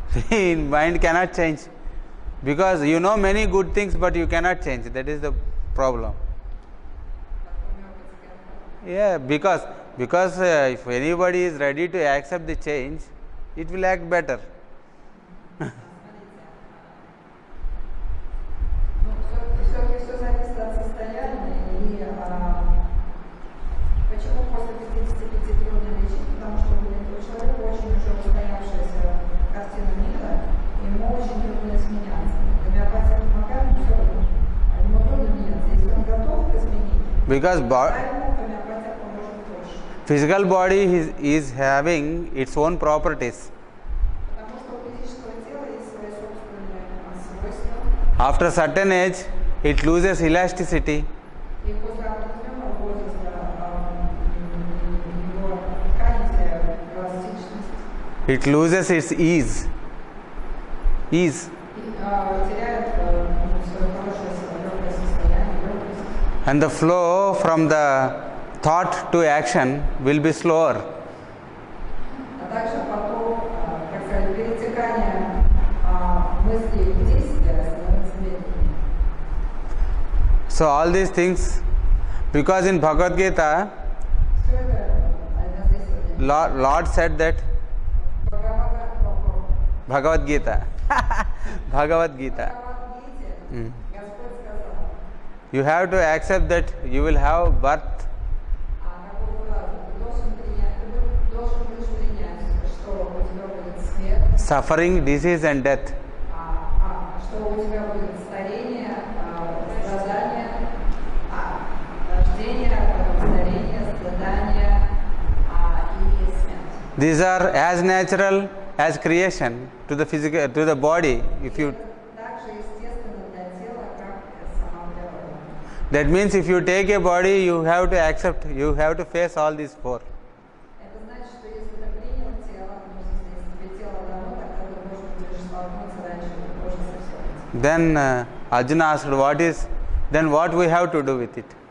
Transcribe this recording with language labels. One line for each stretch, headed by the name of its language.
English: In mind cannot change, because you know many good things but you cannot change. That is the problem. Yeah, because if anybody is ready to accept the change, it will act better.
Russian: Все-таки все зависит от состояния и почему после 55 трудно лечить, потому что у человека очень уже устоявшаяся картина мира, ему очень трудно изменяться. Гомеопатия помогает, но все равно ему трудно меняться. Если он готов к изменению,
English: Because
Russian: ему гомеопатия поможет больше.
English: physical body is having its own properties.
Russian: Потому что у физического тела есть свои собственные свойства.
English: After certain age, it loses elasticity.
Russian: И после определенного возраста его ткани теряют эластичность.
English: It loses its ease.
Russian: И теряет свое хорошее легкое состояние, легкость.
English: And the flow from the thought to action will be slower.
Russian: А также потом, как сказать, перетекание мыслей в действия становится медленнее.
English: So all these things, because in Bhagavad Gita,
Russian: Все это здесь
English: Lord said that Bhagavad Gita. Bhagavad Gita.
Russian: Бхагавад-гите Господь сказал,
English: You have to accept that you will have birth,
Russian: какую фразу? Ты должен будешь принять, что у тебя будет смерть,
English: suffering, disease, and death.
Russian: что у тебя будет старение, страдание, рождение, старение, страдание и смерть.
English: These are as natural as creation to the physical, to the body. If you,
Russian: Так же естественно для тела, как сама природа.
English: that means if you take a body, you have to accept, you have to face all these four.
Russian: Это значит, что если ты принял тело, ну, если тебе тело дано, тогда ты должен будешь столкнуться раньше или позже со всем этим.
English: Then Arjuna asked, what is, then what we have to do with it?